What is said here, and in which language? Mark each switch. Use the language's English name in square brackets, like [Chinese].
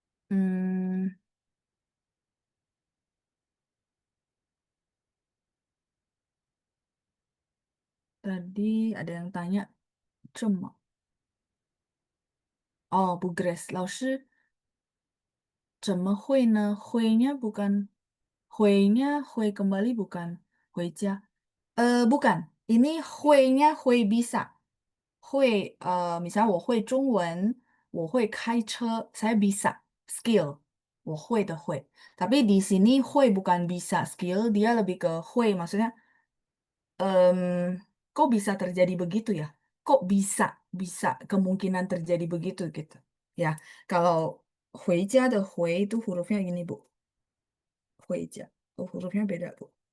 [Indonesian] Hmm, tadi ada yang tanya cuma. Oh, Bu Grace, [Chinese] 老师怎么会呢？ [Indonesian] 会nya bukan 会 kembali bukan 回家. Bukan. Ini 会nya 会 bisa. [Chinese] 会misalnya 我会中文，我会开车, [Indonesian] saya bisa skill, [Chinese] 我会的会. [Indonesian] Tapi di sini 会 bukan bisa skill, dia lebih ke 会, maksudnya em, kok bisa terjadi begitu ya? Kok bisa kemungkinan terjadi begitu gitu. Ya, kalau 回家的回 itu hurufnya gini Bu, 回家. Oh, hurufnya beda Bu.